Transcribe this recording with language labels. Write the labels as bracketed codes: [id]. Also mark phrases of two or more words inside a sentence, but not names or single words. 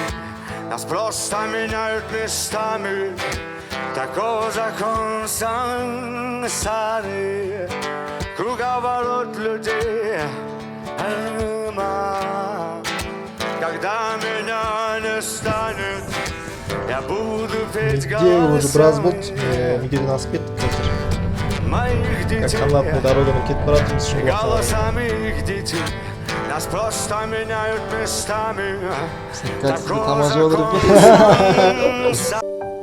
[ru] Нас просто меняют местами, такой закон сансары, круговорот людей. Когда меня не станет, я буду петь голосами. [kk] Уже біраз болды, неден асып кеттік қазір. [ru] Как канатный [kk] дороганы кетіп баратырмыз [ru] голосами их детей. Нас просто меняют местами. Как тебе там ожог, ребят?